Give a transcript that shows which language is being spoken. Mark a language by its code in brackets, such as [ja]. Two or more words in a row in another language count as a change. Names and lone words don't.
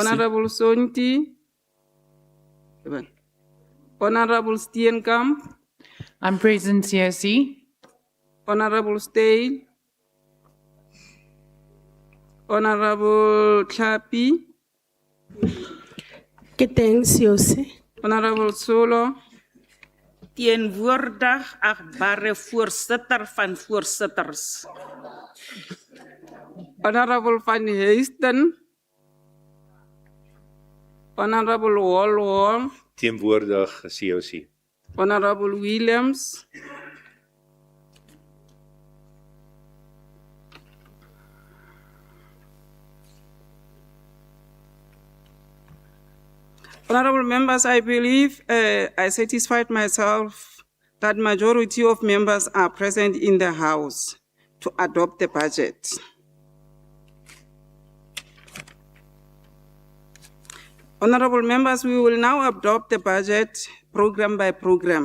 [en] Honorable Sonti, Honorable Steenkamp, I'm present, COC. Honorable Stale, Honorable Klapi, Thanks, COC. Honorable Solo, [af] Teenwoordig achtbare voorsitter van voorsitters. [en] Honorable Van Heesten, Honorable Wall, [af] Teenwoordig COC. [en] Honorable Williams, Honorable members, I believe I satisfied myself that majority of members are present in the House to adopt the budget. Honorable members, we will now adopt the budget program by program.